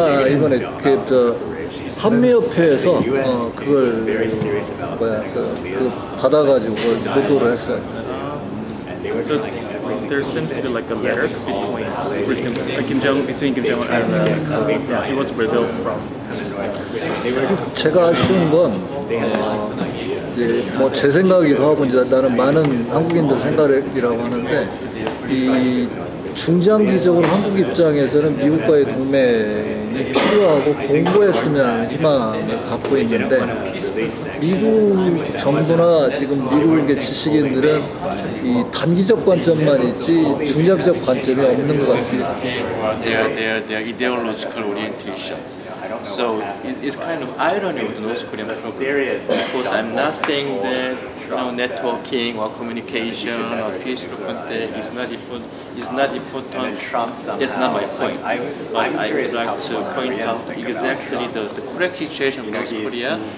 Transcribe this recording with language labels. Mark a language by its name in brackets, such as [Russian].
[Korean] 이번에 한미협회에서 그걸 받아가지고 보도를 했어요. [English] So there seems to be like a letters between Kim Jong-un and it was revealed from. [Korean] 제가 아쉬운 건 뭐 제 생각이기도 하고 이제 나는 많은 한국인들 생각이라고 하는데 이 중장기적으로 한국 입장에서는 미국과의 동맹이 필요하고 공고했으면 하는 희망을 갖고 있는데 미국 정부나 지금 미국의 지식인들은 이 단기적 관점만 있지 중장기적 관점이 없는 것 같습니다. [English] Their ideological orientation. So it's kind of irony with the North Korean program. Of course, I'm not saying that networking or communication or peaceful contact is not important. That's not my point. But I would like to point out exactly the correct situation of North Korea.